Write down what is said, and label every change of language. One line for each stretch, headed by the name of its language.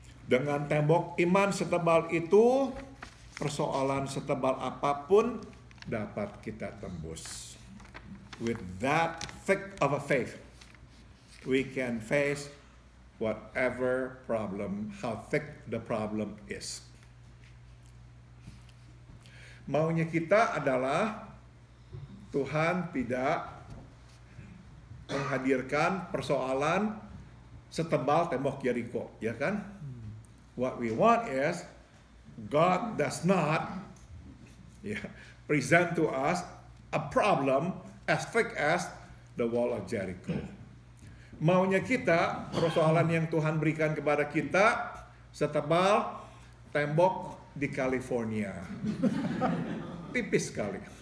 Indonesian: Dengan tembok iman setebal itu, persoalan setebal apapun dapat kita tembus.
English: With that thick of a faith, we can face whatever problem, how thick the problem is.
Indonesian: Maunya kita adalah Tuhan tidak menghadirkan persoalan setebal tembok Jericho, ya kan?
English: What we want is God does not present to us a problem as thick as the wall of Jericho.
Indonesian: Maunya kita, persoalan yang Tuhan berikan kepada kita setebal tembok di California. Tipis sekali.